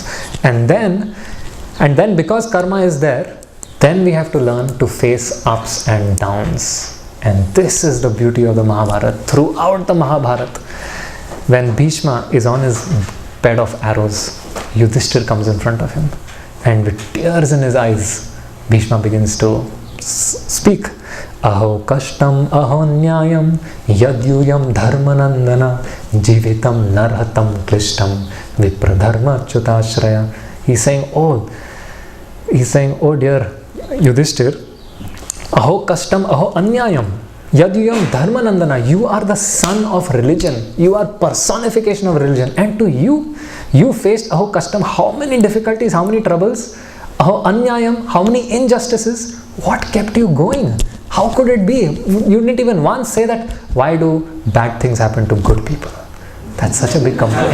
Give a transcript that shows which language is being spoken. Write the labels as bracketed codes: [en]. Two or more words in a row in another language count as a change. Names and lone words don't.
[en] And then because karma is there, then we have to learn to face ups and downs. And this is the beauty of the Mahabharata. Throughout the Mahabharata, when Bhishma is on his bed of arrows, Yudhishthir comes in front of him, and with tears in his eyes, Bhishma begins to speak. [sa] अहो कष्टम् अहो न्यायम् यद्यूयम् धर्मनन्दन जीवितम् नार्हतम् क्लिष्टम् विप्रधर्म च्युताश्रय. [en] He's saying, oh dear Yudhishthir, [sa] अहो कष्टम् अहो अन्यायम् यद्यूयम् धर्मनन्दन. [en] You are the son of religion. You are personification of religion. And to you faced [sa] अहो कष्टम्, [en] how many difficulties, how many troubles, [sa] अहो अन्यायम्, [en] how many injustices. What kept you going? How could it be? You didn't even once say that, why do bad things happen to good people? That's such a big complaint.